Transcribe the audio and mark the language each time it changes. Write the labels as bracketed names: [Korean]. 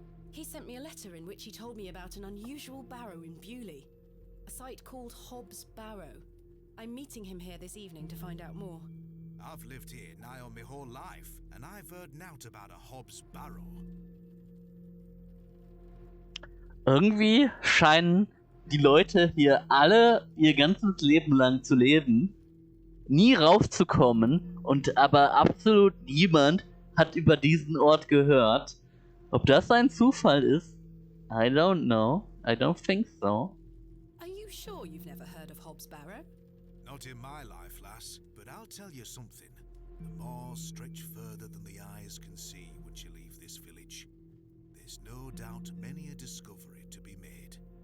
[English] He sent me a letter in which he told me about an unusual barrow in Bewley, a site called Hobbs Barrow. I'm meeting him here this evening to find out more. I've lived here nigh on my whole life, and I've heard naught about a Hobbs Barrow. [German] Irgendwie scheinen die Leute hier alle ihr ganzes Leben lang zu leben, nie rauszukommen und aber absolut niemand hat über diesen Ort gehört. Ob das ein Zufall ist? [English] I don't know. I don't think so. Are you sure you've never heard of Hobbs Barrow? Not in my life, lass, but I'll tell you something. The moors stretch further than the eyes can see once you leave this village. There's no doubt many a discovery to be made.